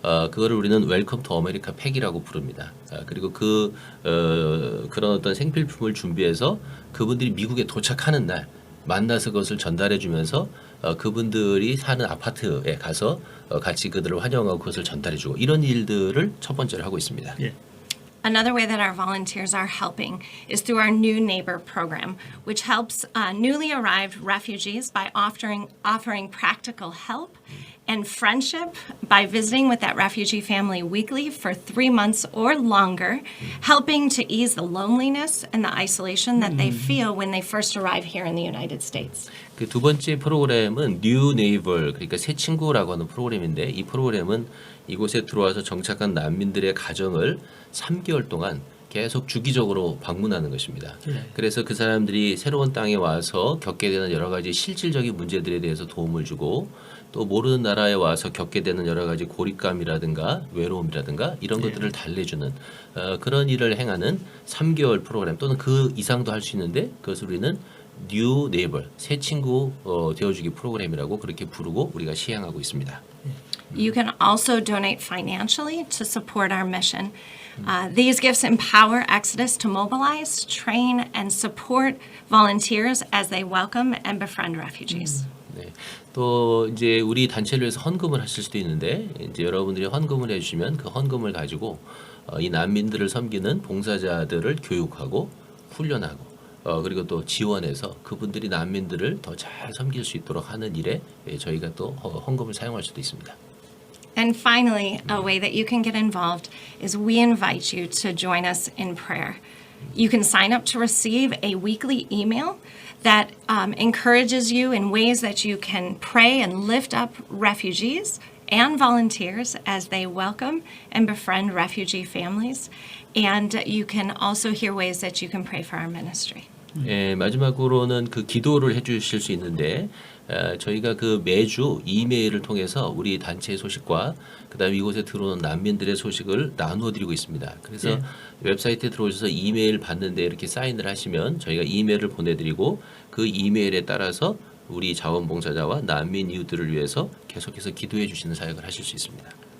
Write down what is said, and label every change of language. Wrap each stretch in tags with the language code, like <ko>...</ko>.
<ko>그거를 우리는 웰컴 투 아메리카 팩이라고 부릅니다. 그리고 그런 어떤 생필품을 준비해서 그분들이 미국에 도착하는 날 만나서 그것을 전달해주면서 그분들이 사는 아파트에 가서 같이 그들을 환영하고 그것을 전달해주고 이런 일들을 첫 번째로 하고 있습니다. 예.</ko> <en>Another way that our volunteers are helping is through our New Neighbor program, which helps newly arrived refugees by offering practical help and friendship by visiting with that refugee family weekly for 3 months or longer, helping to ease the loneliness and the isolation that they feel when they first arrive here in the United States.</en> <ko>그 두 번째 프로그램은 New Neighbor, 그러니까 새 친구라고 하는 프로그램인데 이 프로그램은 이곳에 들어와서 정착한 난민들의 가정을 3개월 동안 계속 주기적으로 방문하는 것입니다. 그래서 그 사람들이 새로운 땅에 와서 겪게 되는 여러 가지 실질적인 문제들에 대해서 도움을 주고 또 모르는 나라에 와서 겪게 되는 여러 가지 고립감이라든가 외로움이라든가 이런 것들을 달래주는 그런 일을 행하는 3개월 프로그램 또는 그 이상도 할 수 있는데 그것을 우리는 New Neighbor, 새 친구 되어주기 프로그램이라고 그렇게 부르고 우리가 시행하고 있습니다.</ko> <en>You can also donate financially to support our mission. These gifts empower Exodus to mobilize, train, and support volunteers as they welcome and befriend refugees.</en> <ko>네. 또 이제 우리 단체를 위해서 헌금을 하실 수도 있는데 이제 여러분들이 헌금을 해주시면 그 헌금을 가지고 이 난민들을 섬기는 봉사자들을 교육하고 훈련하고 그리고 또 지원해서 그분들이 난민들을 더 잘 섬길 수 있도록 하는 일에 저희가 또 헌금을 사용할 수도 있습니다.</ko> <en>And finally, a way that you can get involved is we invite you to join us in prayer. You can sign up to receive a weekly email that encourages you in ways that you can pray and lift up refugees and volunteers as they welcome and befriend refugee families. And you can also hear ways that you can pray for our ministry.</en> <ko>예, 마지막으로는 그 기도를 해주실 수 있는데 저희가 그 매주 이메일을 통해서 우리 단체의 소식과 그다음에 이곳에 들어오는 난민들의 소식을 나누어드리고 있습니다. 그래서 웹사이트에 들어오셔서 이메일 받는데 이렇게 사인을 하시면 저희가 이메일을 보내드리고 그 이메일에 따라서 우리 자원봉사자와 난민 이웃들을 위해서 계속해서 기도해 주시는 사역을 하실 수 있습니다.</ko>